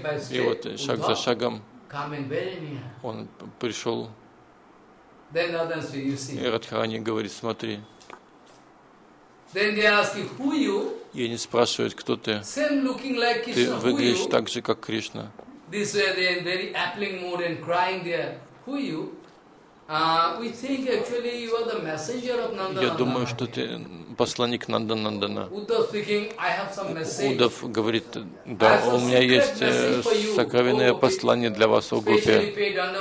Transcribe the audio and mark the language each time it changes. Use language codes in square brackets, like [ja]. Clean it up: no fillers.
[ru] И вот шаг за шагом он пришел, и Радхарани говорит, смотри. [en] Then they ask you, who you? [ru] И они спрашивают, кто ты. [en] Same looking like Krishna, [ru] ты выглядишь так же, как Кришна. [en] This way they in very appealing mood and crying there. Who you? We think actually you are the messenger of Nanda. [ru] Я думаю, что ты посланник Нанда Нандана. [en] Удав speaking, I have some message. [ru] Удав говорит, да, у меня есть сокровенное послание для вас, о Гопи.